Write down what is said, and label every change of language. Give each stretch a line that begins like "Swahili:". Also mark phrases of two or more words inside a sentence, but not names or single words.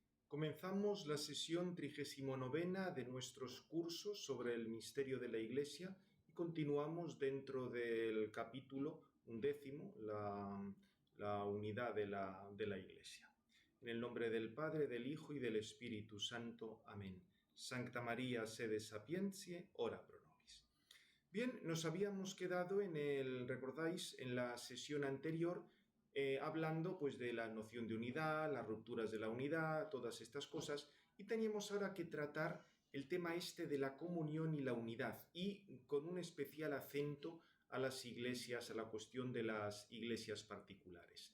Spanish: Comenzamos la sesión 39 de nuestros cursos sobre el misterio de la Iglesia y continuamos dentro del capítulo 11, la unidad de la Iglesia. En el nombre del Padre, del Hijo y del Espíritu Santo. Amén.
Latin: Sancta María, sede sapientiae, ora pro nobis.
Spanish: Bien, nos habíamos quedado recordáis, en la sesión anterior, hablando pues de la noción de unidad, las rupturas de la unidad, todas estas cosas, y teníamos ahora que tratar el tema de la comunión y la unidad, y con un especial acento a las iglesias, a la cuestión de las iglesias particulares.